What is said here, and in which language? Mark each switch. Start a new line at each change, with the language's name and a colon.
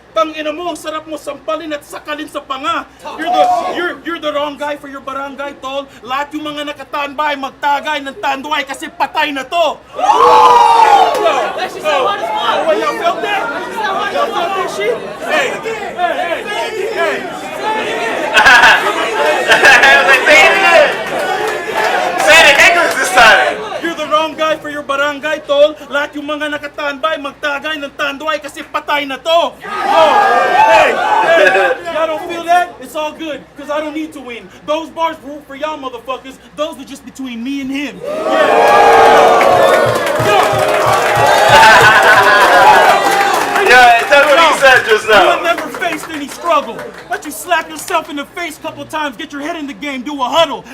Filipino: Tangina mo, ang sarap mo sampalin at sakalin sa panga.
English: You're the wrong guy for your barangay, tol.
Filipino: Lahat yung mga nakatanbay, magtagay ng tanduay kasi patay na to.
English: Y'all felt that? Y'all felt that shit? Hey. Say it again. Say it in English this time. You're the wrong guy for your barangay, tol.
Filipino: Lahat yung mga nakatanbay, magtagay ng tanduay kasi patay na to.
English: Hey, y'all don't feel that? It's all good, because I don't need to win. Those bars were for y'all motherfuckers. Those were just between me and him. Yeah, tell me what he said just now. You have never faced any struggle, but you slap yourself in the face a couple times, get your head in the game, do a huddle.